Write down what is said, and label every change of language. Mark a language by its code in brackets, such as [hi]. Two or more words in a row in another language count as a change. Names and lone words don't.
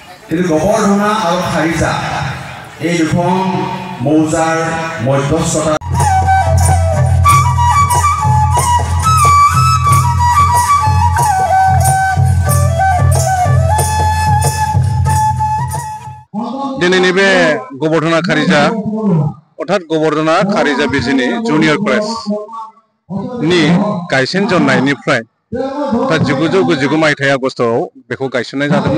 [as] কিন্তু গোবৰ্ধনা আৰু খাৰিজা এই দুখন মৌজাৰ মধ্যস্থতা [brx] दिनैनि बे गोबर्धना खारिजा अर्थात गोबर्धना खारिजा बिजिनि जुनियर कलेज नि गायसनजेननायनिफ्राय 1999 मायथाइ आगस्टआव बेखौ गायसननाय जादोंमोन।